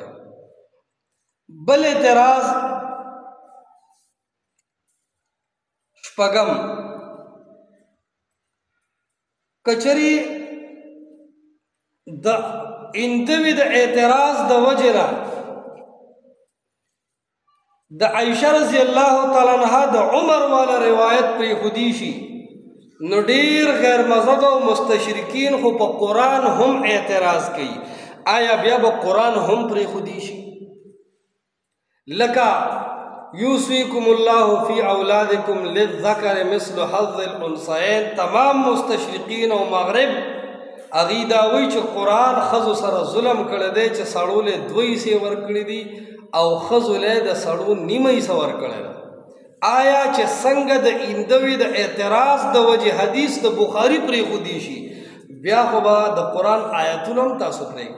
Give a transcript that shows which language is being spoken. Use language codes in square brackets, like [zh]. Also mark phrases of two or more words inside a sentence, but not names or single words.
[ps] بل اعتراض شپږم کچری د اندوی د اعتراض د وجه نه د عائشه [ar] رضی الله تعالی عنها [ps] د عمر والا روایت پرېښودی شي نو ډېر غیر مذهب او مستشرکین خو په قرآن هم اعتراض کوي. آیا بیا به قرآن هم پرېښودی شي؟ [ar] لکه یوصیکم الله فی اولادکم للذکر مثل حظ الانثیین. [ps] تمام مستشرقین او مغرب هغوی دا وایي چې قرآن ښځو سره ظلم کړی دی چې سړو له 2 حصې ورکړي دي او ښځو له د سړو نیمه حصه ورکړې ده. آیا چې څنګه د ایندوي د اعتراض د وجې حدیث د بخاري پرېښودی شي، بیا خو به د قرآن آیتونه هم تاسو پرېږدئ.